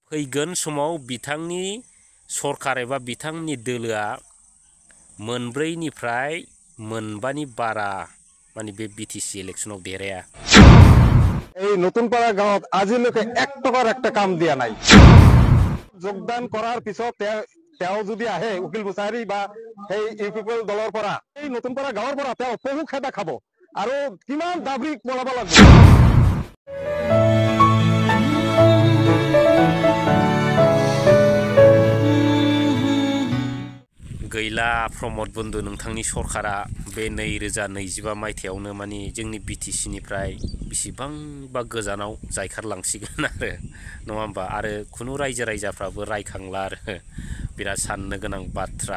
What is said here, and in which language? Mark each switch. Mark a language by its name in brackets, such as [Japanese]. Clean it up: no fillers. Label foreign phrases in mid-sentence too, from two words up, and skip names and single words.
[Bodo] फैगोन समाव बिथांनि सरकार एबा बिथांनि दोलोआ मोनब्रैनिफ्राय मोनबानि बारा माने बे बिटिसि इलेक्शनाव देरहाया। [Assamese] এই নতুনপাড়া গাঁৱত আজিলৈকে 1 টকাৰ একটা কাম দিয়া নাই। যোগদান কৰাৰ পিছত তেওঁ যদি আহে উকিল মুছাহাৰী বা সেই ইউপিপিএল দলৰ পৰা এই নতুনপাড়া গাঁৱৰ পৰা তেওঁ বহু খেদা খাব আৰু কিমান দাবী পলাব লাগিব। [Bodo] गैला प्रमद बन्धु नोंथांनि सरकारा बे 2025 मायथाइयावनो माने जोंनि बिटिसिनिफ्राय बेसेबांबा गोजानाव जायखारलांसिगोन आरो नङा होमबा आरो खुनु रायजो राजाफ्राबो रायखांला आरो बिराद साननो गोनां बाथ्रा।